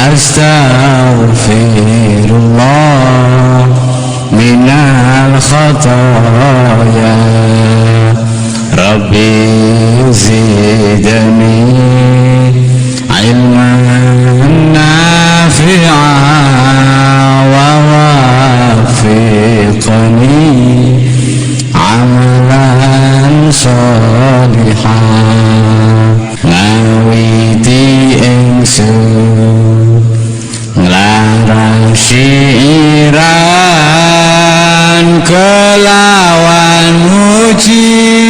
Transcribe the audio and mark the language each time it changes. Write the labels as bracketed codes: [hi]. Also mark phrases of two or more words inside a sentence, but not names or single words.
[ar] أستغفر الله من الخطايا ربي زدني علما نافعا ووفقني عملا [jv] sholihan ngawiti ingsun nglarang syiran kelawan muji